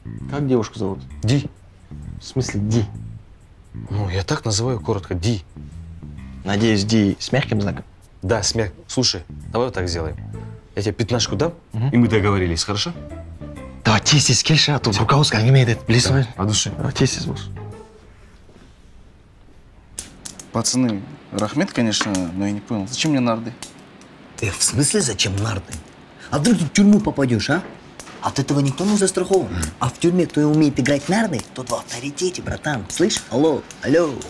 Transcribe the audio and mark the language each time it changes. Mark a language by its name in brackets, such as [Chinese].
[Russian] Как девушку зовут? Ди. В смысле Ди? Ну, я так называю коротко. Ди. Надеюсь, Ди с мягким знаком? Да, с мягким. Слушай, давай вот так сделаем. Я тебе 15 дам, и мы договорились, хорошо? Давай, [Kazakh] тез келші, а то руководство әңгіме етеді, білесің ғой? [Russian] От души. [Kazakh] Тез болсын. [Russian] Пацаны, рахмет, конечно, но я не понял, зачем мне нарды? В смысле зачем нарды? А вдруг ты в тюрьму попадешь, а? От этого никто не застрахован. А в тюрьме, кто умеет играть в нарды, тот в авторитете, братан. Слышь? Алло, алло.